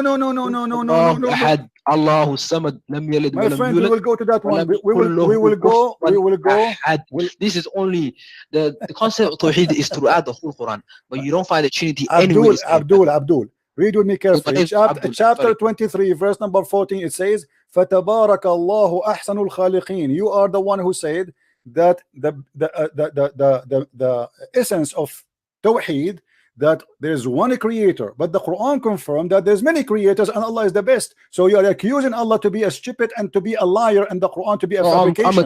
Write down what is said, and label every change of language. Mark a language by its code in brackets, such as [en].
[en] No. [ar] Had Allahu Samad lam yalid [en] my friend, we will go to that one. We will go. This is only the concept of Tawheed is throughout the whole Quran, but you don't find the Trinity anywhere. Abdul, read with me carefully. Chapter 23, verse number 14. It says, [ar] فَتَبَارَكَ اللَّهُ أَحْسَنُ الْخَالِقِينَ. [en] You are the one who said that the essence of Tawheed, that there's one creator, but the Quran confirmed that there's many creators and Allah is the best. So you are accusing Allah to be a stupid and to be a liar, and the Quran to be a fabrication.